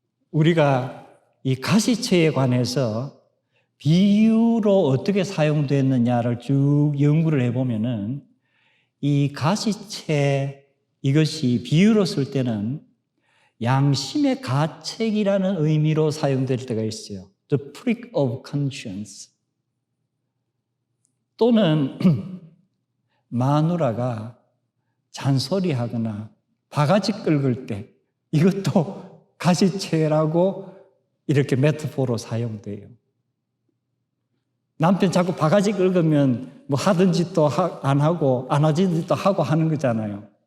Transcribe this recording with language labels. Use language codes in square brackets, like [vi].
[ko] 우리가 이 가시채에 관해서 비유로 어떻게 사용됐느냐를 쭉 연구를 해보면은 이 가시채 이것이 비유로 쓸 때는 양심의 가책이라는 의미로 사용될 때가 있어요. [en] The prick of conscience. [ko] 또는 마누라가 잔소리하거나 바가지 긁을 때 이것도 가시채라고 이렇게 메타포로 사용돼요. 남편 자꾸 바가지 긁으면 뭐 하던 짓도 안 하고 안 하던 짓도 하고 하는 거잖아요.